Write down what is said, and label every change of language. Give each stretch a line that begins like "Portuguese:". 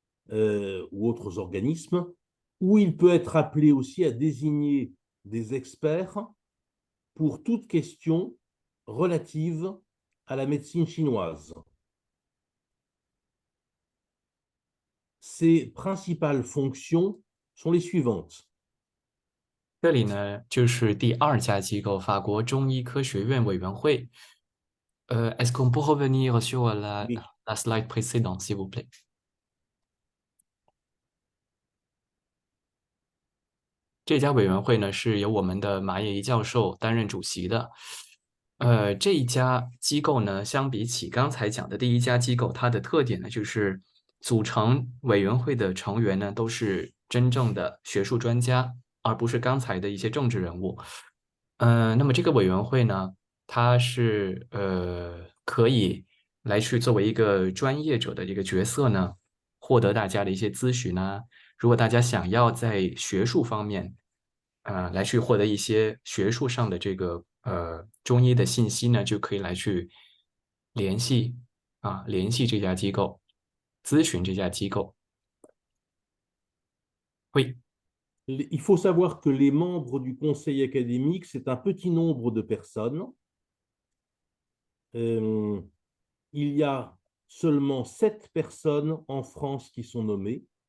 French: ou autres organismes, où il peut être appelé aussi à désigner des experts pour toute question relative à la médecine chinoise. ses principales fonctions sont les suivantes.
Chinese: 这里呢，就是第2家机构——法国中医科学院委员会。
French: Est-ce qu'on peut revenir sur la Oui. slide précédente, s'il vous plaît?
Chinese: 这家委员会呢，是由我们的马叶怡教授担任主席的。这一家机构呢，相比起刚才讲的第1家机构，它的特点呢，就是组成委员会的成员呢，都是真正的学术专家，而不是刚才的一些政治人物。那么这个委员会呢，它是可以来去作为一个专业者的一个角色呢，获得大家的一些咨询啊。如果大家想要在学术方面，来去获得一些学术上的这个中医的信息呢，就可以来去联系这家机构，咨询这家机构。
French: Oui. Il faut savoir que les membres du conseil académique, c'est un petit nombre de personnes. Il y a seulement 7 personnes en France qui sont nommées.